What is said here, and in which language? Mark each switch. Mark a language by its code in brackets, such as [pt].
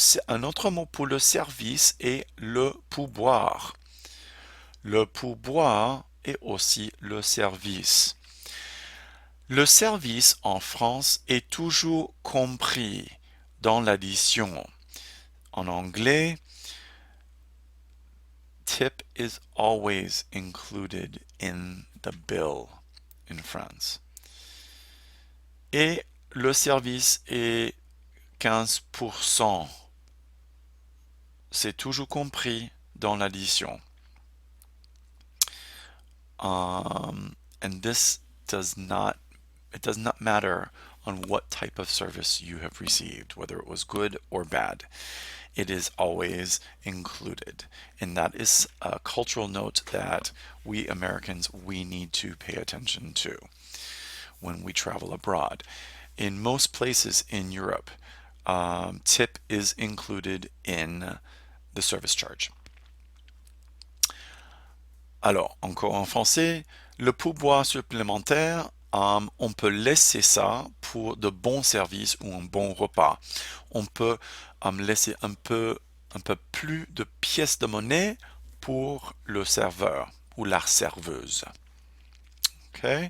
[fr] Un autre mot pour le service est le pourboire. Le pourboire est aussi le service. Le service en France est toujours compris dans l'addition. En anglais, [en] tip is always included in the bill in France. [fr] Et le service est 15%. C'est toujours compris dans l'addition. [en] And this does not matter on what type of service you have received, whether it was good or bad. It is always included. And that is a cultural note that we Americans, we need to pay attention to when we travel abroad. In most places in Europe, tip is included in the service charge. [fr] Alors, encore en français, le pourboire supplémentaire, on peut laisser ça pour de bons services ou un bon repas. On peut laisser un peu plus de pièces de monnaie pour le serveur ou la serveuse. Ok?